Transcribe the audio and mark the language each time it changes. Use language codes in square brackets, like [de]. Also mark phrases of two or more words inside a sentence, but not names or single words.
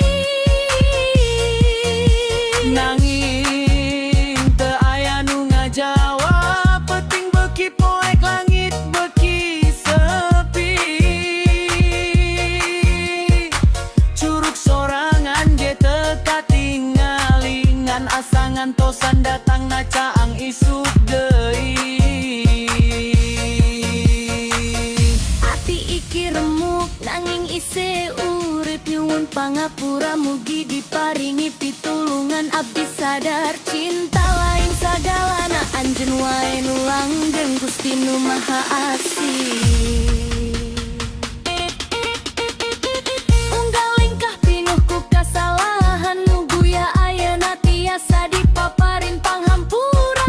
[su] Nanging teu aya nu ngajawab, peting beuki poek langit beuki sepi. Curug sorangan ge teu katingali, ngan asa ngantosan datang na caang isuk deui. [jv] Ati iki remuk nanging ise urip, nyuwun pangapura mugi diparingi pitulungan. [su] Abdi sadar cinta lain sagalana, anjeun wae nu langgeng Gusti nu Maha Asih. Unggal lingkah pinuh ku kasalahan, nu guya ayeuna tiasa dipaparin panghampura.